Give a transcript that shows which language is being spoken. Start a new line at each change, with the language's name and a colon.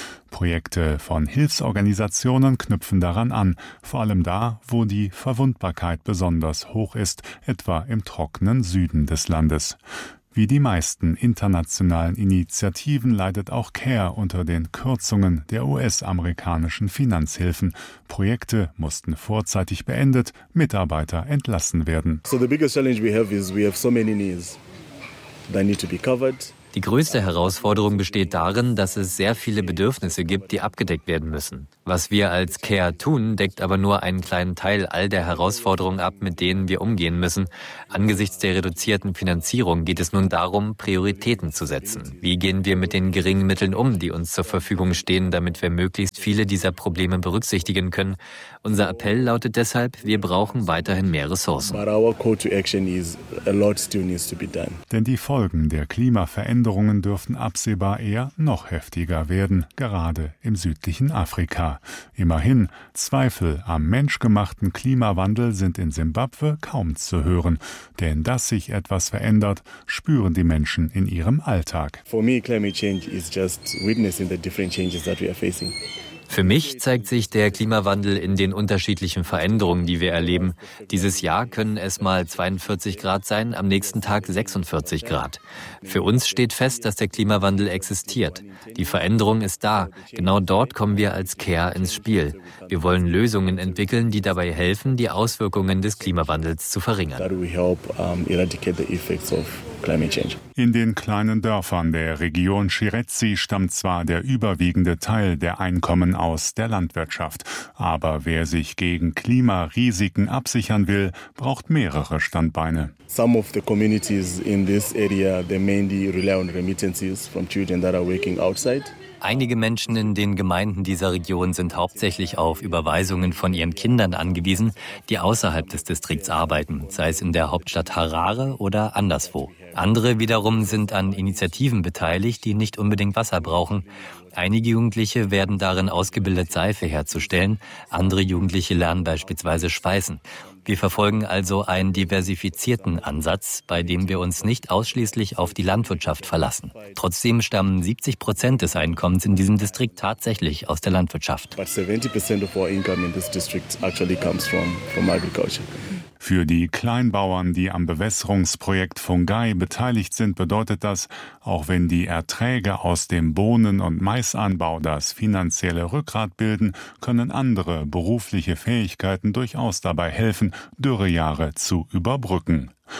German: Projekte von Hilfsorganisationen knüpfen daran an, vor allem da, wo die Verwundbarkeit besonders hoch ist, etwa im trockenen Süden des Landes. Wie die meisten internationalen Initiativen leidet auch CARE unter den Kürzungen der US-amerikanischen Finanzhilfen. Projekte mussten vorzeitig beendet, Mitarbeiter entlassen werden.
English: So the biggest challenge we have is we have so many needs that need to be covered.
German: Die größte Herausforderung besteht darin, dass es sehr viele Bedürfnisse gibt, die abgedeckt werden müssen. Was wir als CARE tun, deckt aber nur einen kleinen Teil all der Herausforderungen ab, mit denen wir umgehen müssen. Angesichts der reduzierten Finanzierung geht es nun darum, Prioritäten zu setzen. Wie gehen wir mit den geringen Mitteln um, die uns zur Verfügung stehen, damit wir möglichst viele dieser Probleme berücksichtigen können? Unser Appell lautet deshalb, wir brauchen weiterhin mehr Ressourcen.
English: But our call to action is a lot still needs to be done.
German: Denn die Folgen der Klimaveränderungen dürften absehbar eher noch heftiger werden, gerade im südlichen Afrika. Immerhin, Zweifel am menschgemachten Klimawandel sind in Simbabwe kaum zu hören. Denn dass sich etwas verändert, spüren die Menschen in ihrem Alltag.
English: For me, climate change is just witnessing the different changes that we are facing.
German: Für mich zeigt sich der Klimawandel in den unterschiedlichen Veränderungen, die wir erleben. Dieses Jahr können es mal 42 Grad sein, am nächsten Tag 46 Grad. Für uns steht fest, dass der Klimawandel existiert. Die Veränderung ist da. Genau dort kommen wir als CARE ins Spiel. Wir wollen Lösungen entwickeln, die dabei helfen, die Auswirkungen des Klimawandels zu verringern. In den kleinen Dörfern der Region Shirezi stammt zwar der überwiegende Teil der Einkommen aus der Landwirtschaft. Aber wer sich gegen Klimarisiken absichern will, braucht mehrere Standbeine.
English: Some of the communities in this area, they mainly rely on remittances from children that are working outside.
German: Einige Menschen in den Gemeinden dieser Region sind hauptsächlich auf Überweisungen von ihren Kindern angewiesen, die außerhalb des Distrikts arbeiten, sei es in der Hauptstadt Harare oder anderswo. Andere wiederum sind an Initiativen beteiligt, die nicht unbedingt Wasser brauchen. Einige Jugendliche werden darin ausgebildet, Seife herzustellen. Andere Jugendliche lernen beispielsweise Schweißen. Wir verfolgen also einen diversifizierten Ansatz, bei dem wir uns nicht ausschließlich auf die Landwirtschaft verlassen. Trotzdem stammen 70% des Einkommens in diesem Distrikt tatsächlich aus der Landwirtschaft.
English: But 70% of our income in this district actually comes from agriculture.
German: Für die Kleinbauern, die am Bewässerungsprojekt Fungai beteiligt sind, bedeutet das, auch wenn die Erträge aus dem Bohnen- und Maisanbau das finanzielle Rückgrat bilden, können andere berufliche Fähigkeiten durchaus dabei helfen, Dürrejahre zu überbrücken.